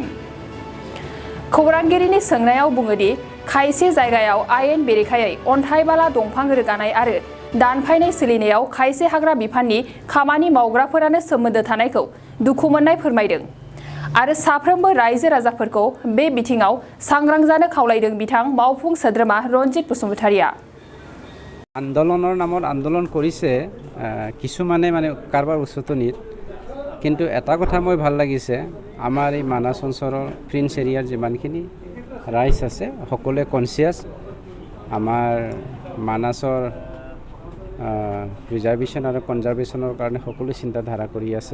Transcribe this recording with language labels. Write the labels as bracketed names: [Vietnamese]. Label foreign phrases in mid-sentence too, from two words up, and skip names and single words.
[Bodo] खौरांगिरिनि सोंनायाव बुङोदि खायसे जायगायाव आयेन बेरेखायै अन्थाइ बाला दंफां रोगानाय आरो दानफायनाय सोलिनायाव खायसे हाग्रा बिफाननि खामानि मावग्राफोरानो सोमोन्दो थानायखौ दुखु मोननाय फोरमायदों आरो साफ्रोमबो रायजो राजाफोरखौ बे बिथिङाव सांग्रां जानो खावलायदों बिथां मावफुं सोद्रोमा रनजित बसुमतारिया। [Assamese] आन्दोलনৰ নামত আন্দোলন কৰিছে কিছুমানে মানে কাৰবাৰ উচতনিত, কিন্তু এটা কথা মই ভাল লাগিছে আমাৰ এই মানাস অঞ্চলৰ প্ৰিন্স এৰিয়াৰ যিমানখিনি ৰাইজ আছে সকলোৱে কনচিয়াছ আমাৰ মানাসৰ ৰিজাৰ্ভেশ্যন আৰু কনজাৰ্ভেশ্যনৰ কাৰণে সকলো চিন্তাধাৰা কৰি আছে।